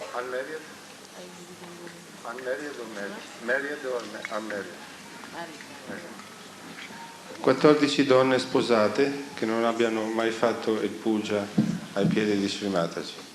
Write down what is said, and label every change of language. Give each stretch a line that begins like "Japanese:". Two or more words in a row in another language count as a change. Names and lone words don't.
English: unmarried? Unmarried o married? Married o unmarried?
Italian: 14 donne sposate che non abbiano mai fatto il puja ai piedi di Sri Mataji.